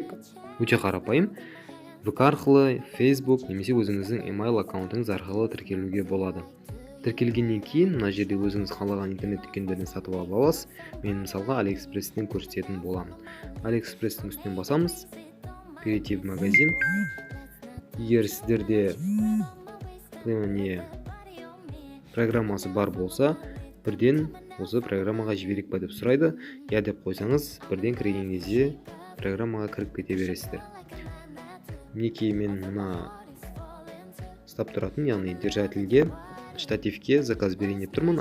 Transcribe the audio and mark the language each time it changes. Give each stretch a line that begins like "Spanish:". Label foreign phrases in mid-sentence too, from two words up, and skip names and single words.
Kazakh: Өте қарапайым. ВК арқылы, Facebook немесе өзіңіздің email аккаунтыңыз арқылы тіркелуге болады. Тіркелгеннен кейін мына жерде өзіңіз қалаған интернет дүкендерден сатып ала аласыз. Мен мысалға AliExpress-тен көрсететін боламын. AliExpress-тің үстінен басамыз.
Russian: Перейти в магазин.
Kazakh: Егер сіздерде программасы бар болса, бірден осы программаға жіберейік па деп сұрайды. Я деп қойсаңыз, бірден кірген кезде программаға кіріп кете бересіздер. Мінекей мен мына ұстап тұратын, яғни держательге, штативке заказ берейін деп тұрмын.